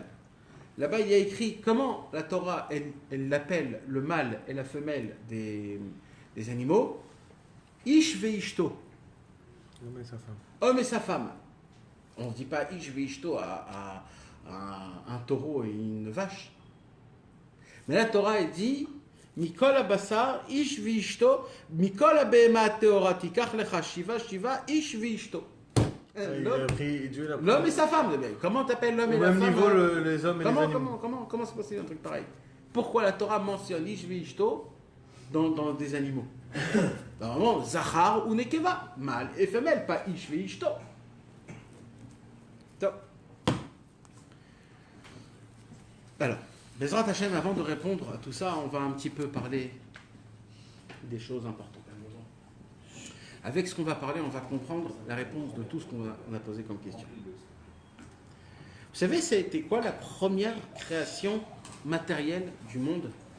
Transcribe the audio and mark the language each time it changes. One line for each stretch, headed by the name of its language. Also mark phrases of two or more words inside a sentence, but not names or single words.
French: Là-bas, il y a écrit comment la Torah, elle l'appelle le mâle et la femelle des animaux.
Hebrew: איש ואשתו.
French: L'homme et sa femme. Homme et sa femme. On ne dit pas
Hebrew: איש ואשתו
French: à un taureau et une vache. Mais la Torah, elle dit
Hebrew: מכל הבשר איש ואשתו מכל הבהמה הטהורה תקח לך שבעה שבעה איש ואשתו.
French: L'homme et sa femme. Comment t'appelles l'homme et la femme? Au même niveau, les hommes et les animaux. Comment c'est possible un truc pareil? Pourquoi la Torah mentionne
Hebrew: איש ואשתו
French: dans des animaux? Normalement, zachar ou nekeva, mâle et femelle, pas ish veishto. Alors,
Hebrew: בעזרת השם,
French: avant de répondre à tout ça, on va un petit peu parler des choses importantes. Avec ce qu'on va parler, on va comprendre la réponse de tout ce qu'on a posé comme question. Vous savez, ça a été quoi la première création matérielle du monde?